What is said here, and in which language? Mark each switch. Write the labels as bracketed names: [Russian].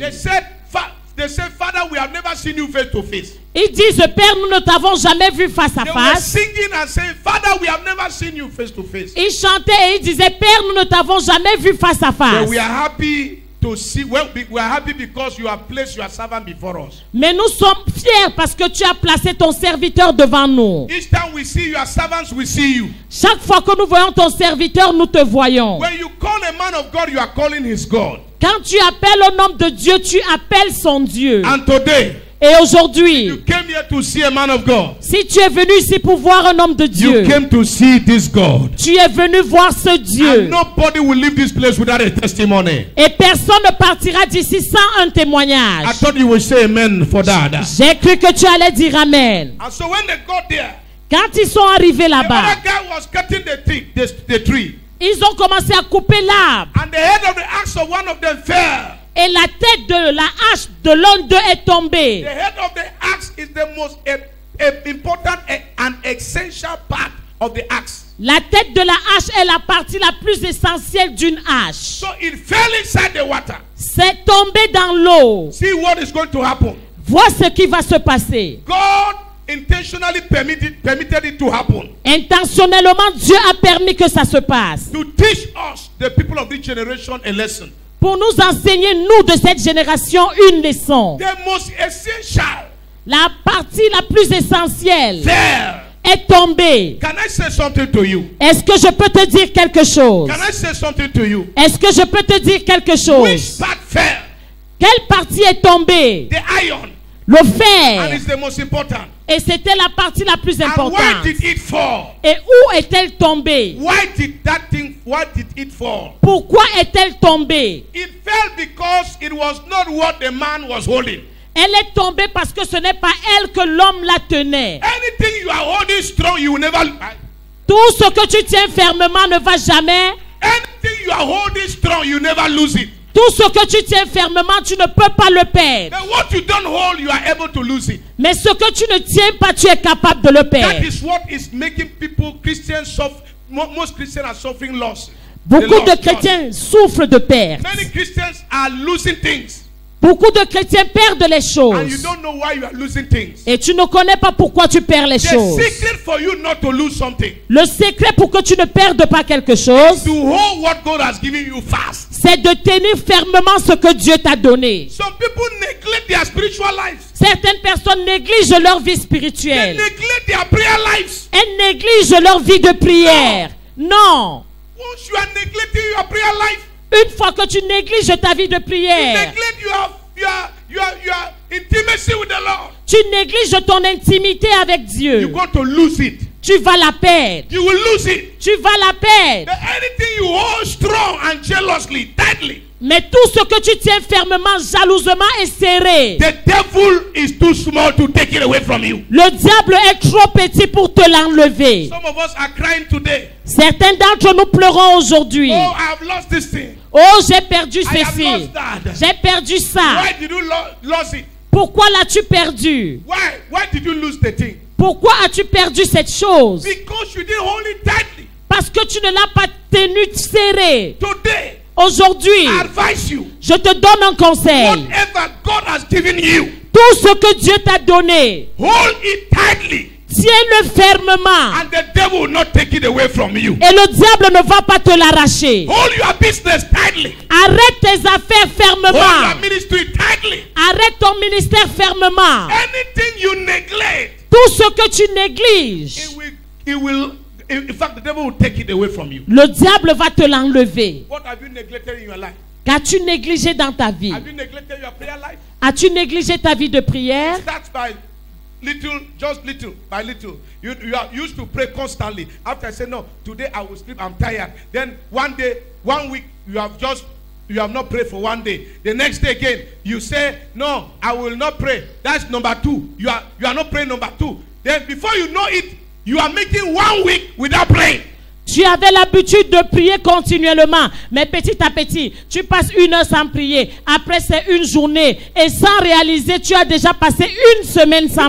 [English] they said, Father, we have never seen you face to face. [French] ils disent, Père, nous ne t'avons jamais vu face à [English] They were [French] face. [English] singing and saying, Father, we have never seen you face to face. [French] Ils chantaient et ils disaient, Père, nous ne t'avons jamais vu face à face. [English] But we are happy to see. Well, we are happy because you have placed your servant before us. [French] Mais nous sommes fiers parce que tu as placé ton serviteur devant nous. [English] Each time we see your servants, we see you. [French] Chaque fois que nous voyons ton serviteur, nous te voyons. [English] When you call a man of God, you are calling his God. [French] Quand tu appelles un homme de Dieu, tu appelles son Dieu. [English] And today, [French] Et aujourd'hui, [English] you came here to see a man of God. [French] si tu es venu ici pour voir un homme de Dieu, [English] You came to see this God. [French] tu es venu voir ce Dieu. [English] And nobody will leave this place without a testimony. [French] Et personne ne partira d'ici sans un [English] I [French] témoignage. [English] thought you would say amen for that. [French] J'ai cru que tu allais dire Amen. [English] And so when they got there, [French] Quand ils sont arrivés [English] the [French] là-bas, [English] other guy was cutting the tree. [French] ils ont commencé à couper l'arbre. [English] And the head of the axe of one of them fell. [French] Et la tête de la hache de l'un d'eux est tombée. [English] The head of the axe is the most important and essential part of the axe. [French] La tête de la hache est la partie la plus essentielle d'une hache. [English] So it fell inside the water. [French] C'est tombé dans l'eau. [English] See what is going to happen. [French] Vois ce qui va se passer. [English] God intentionally permitted it to happen. [French] Intentionnellement, Dieu a permis que ça se passe. [English] To teach us, the people of this generation, a lesson. [French] Pour nous enseigner, nous de cette génération, une leçon. [English] The most essential [French] La partie la plus essentielle [English] fell. [French] est tombée. [English] Can I say something to you? [French] Est-ce que je peux te dire quelque chose? [English] Can I say something to you? [French] Est-ce que je peux te dire quelque [English] Which [French] chose? [English] part fell? [French] Quelle partie est tombée? [English] The iron. [French] Le [English] And [French] fer. [English] it's the most important. [French] Et c'était la partie la plus [English] And where [French] importante. [English] did it fall? [French] Et où est-elle tombée? [English] Why did it fall? [French] Pourquoi est-elle tombée? [English] It fell because it was not what the man was holding. [French] Elle est tombée parce que ce n'est pas elle que l'homme la tenait. [English] Anything you are holding strong, you will never. [French] Tout ce que tu tiens fermement ne va jamais. [English] Anything you are holding strong, you never lose it. [French] Tout ce que tu tiens fermement, tu ne peux pas le perdre. [English] But what you don't hold, you are able to lose it. [French] Mais ce que tu ne tiens pas, tu es capable de le [English] That [French] perdre. [English] is what is making people, Christians, suffer. Most Christians are suffering loss. [French] Beaucoup de chrétiens souffrent de perte. [English] Many Christians are losing things. [French] Beaucoup de chrétiens perdent les [English] And you [French] choses. [English] don't know why you are losing things. [French] Et tu ne connais pas pourquoi tu perds les [English] The [French] choses. [English] secret for you not to lose something, [French] Le secret pour que tu ne perdes pas quelque chose, [English] to hold what God has given you fast. [French] c'est de tenir fermement ce que Dieu t'a donné. [English] Some people neglect their spiritual lives. [French] Certaines personnes négligent leur vie [English] They [French] spirituelle. [English] neglect their prayer lives. [French] Elles négligent leur vie de prière. Non. [English] Once you are neglecting your prayer life, [French] Une fois que tu négliges ta vie de [English] you [French] prière, [English] neglect your intimacy with the Lord. [French] tu négliges ton intimité avec [English] You're [French] Dieu. [English] going to lose it. [French] Tu vas la perdre. [English] You will lose it. [French] Tu vas la perdre. [English] But anything you hold strong and jealously, tightly, [French] Mais tout ce que tu tiens fermement, jalousement et serré, [English] the devil is too small to take it away from you. [French] le diable est trop petit pour te l'enlever. [English] Some of us are crying today. [French] Certains d'entre nous pleurons aujourd'hui. [English] Oh, I have lost this thing. [French] Oh, j'ai perdu [English] I have [French] ceci. [English] lost that. [French] J'ai perdu ça. [English] Why did you lose it? [French] Pourquoi l'as-tu perdu? [English] Why did you lose the thing? [French] Pourquoi as-tu perdu cette chose? [English] Because you didn't hold it tightly. [French] Parce que tu ne l'as pas tenu serré. [English] Today, [French] Aujourd'hui, [English] I advise you, [French] je te donne un conseil. [English] whatever God has given you, [French] Tout ce que Dieu t'a donné, [English] hold it tightly, [French] tiens-le fermement. [English] and the devil will not take it away from you. [French] Et le diable ne va pas te l'arracher. [English] Hold your business tightly. [French] Arrête tes affaires [English] Hold your ministry tightly. [French] Arrête ton ministère fermement. [English] Anything you neglect, [French] Tout ce que tu négliges, [English] in fact, the devil will take it away from you. [French] le diable va te l'enlever. [English] What have you neglected in your life? [French] Qu'as-tu négligé dans ta vie? [English] Have you neglected your prayer life? [French] As-tu négligé ta vie de prière? [English] That's by little, just little by little. You are used to pray constantly. After I say, no, today I will sleep, I'm tired. Then one day, 1 week, you have not prayed for 1 day. The next day again, you say, no, I will not pray. That's number 2. You are not praying number 2. Then before you know it, you are making 1 week without praying. [French] Tu avais l'habitude de prier continuellement, mais petit à petit, tu passes 1 heure sans prier. Après, c'est une journée. Et sans réaliser, tu as déjà passé 1 semaine sans